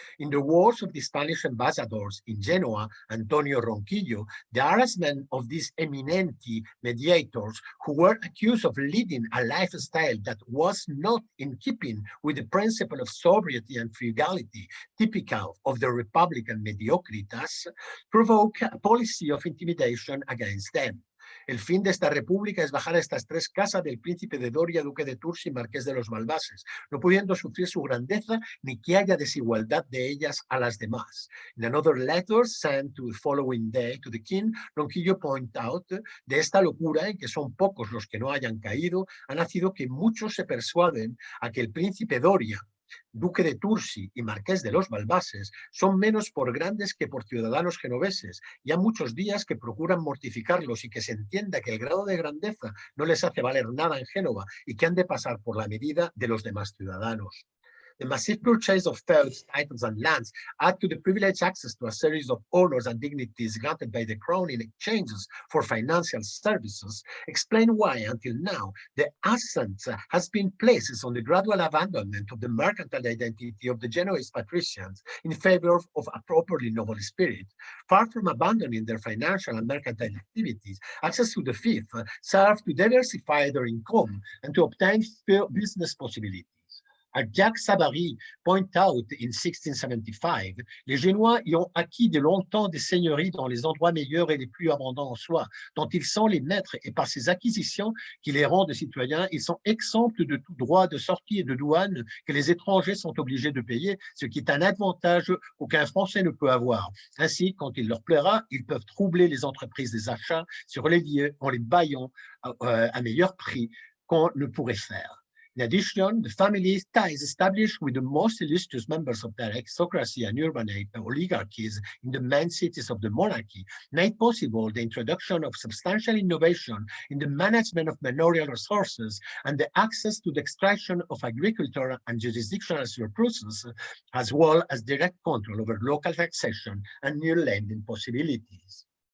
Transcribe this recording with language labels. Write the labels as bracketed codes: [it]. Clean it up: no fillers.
[en] In the words of the Spanish ambassadors in Genoa, Antonio Ronquillo, the harassment of these eminenti mediators who were accused of leading a lifestyle that was not in keeping with the principle of sobriety and frugality typical of the Republican mediocritas, provoked a policy of intimidation against them. [es] El fin de esta república es bajar a estas tres casas del príncipe de Doria, duque de Tours y marqués de los Malvases, no pudiendo sufrir su grandeza ni que haya desigualdad de ellas a las demás. [en] In another letter sent to the following day to the king, Ronquillo point out, [es] de esta locura en que son pocos los que no hayan caído, ha nacido que muchos se persuaden a que el príncipe Doria, duque de Tursi y marqués de los Malvases, son menos por grandes que por ciudadanos genoveses, y ha muchos días que procuran mortificarlos y que se entienda que el grado de grandeza no les hace valer nada en Génova y que han de pasar por la medida de los demás ciudadanos. [en] The massive purchase of feuds, titles, and lands add to the privileged access to a series of honors and dignities granted by the crown in exchanges for financial services, explain why, until now, the accent has been placed on the gradual abandonment of the mercantile identity of the Genoese patricians in favor of a properly noble spirit. Far from abandoning their financial and mercantile activities, access to the fief served to diversify their income and to obtain business possibilities. As Jacques Savary point out in 1675, [fr] les Génois y ont acquis de longtemps des seigneuries dans les endroits meilleurs et les plus abondants en soi, dont ils sont les maîtres, et par ces acquisitions qui les rendent citoyens, ils sont exempts de tout droit de sortie et de douane que les étrangers sont obligés de payer, ce qui est un avantage qu'aucun Français ne peut avoir. Ainsi, quand il leur plaira, ils peuvent troubler les entreprises des achats sur les lieux en les baillant à meilleur prix qu'on ne pourrait faire. [en] In addition, the family ties established with the most illustrious members of the aristocracy and urbanate oligarchies in the main cities of the monarchy made possible the introduction of substantial innovation in the management of manorial resources and the access to the extraction of agricultural and jurisdictional surpluses, as well as direct control over local taxation and new lending possibilities.